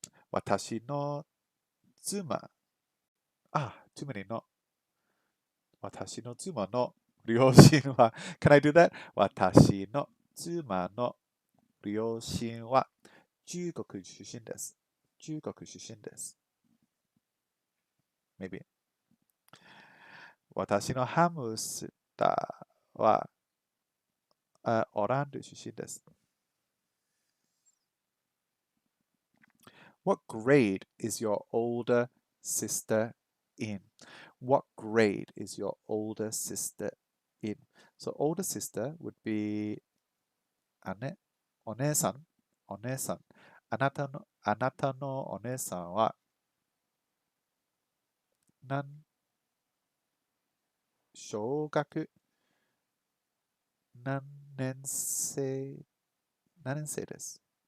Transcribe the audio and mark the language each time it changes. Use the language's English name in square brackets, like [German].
[Japanese] 私の妻、 [English] too many [Japanese] の私の妻の両親は [English] Can I do that? [Japanese] 私の妻の両親は中国出身です。中国出身です。 [English] Maybe. [Japanese] 私のハムスターはオランダ出身です。 [English] What grade is your older sister in? What grade is your older sister in? So older sister would be 姉、お姉さん、お姉さん。 [Japanese] あなたのお姉さんは小学何年生、何年生です。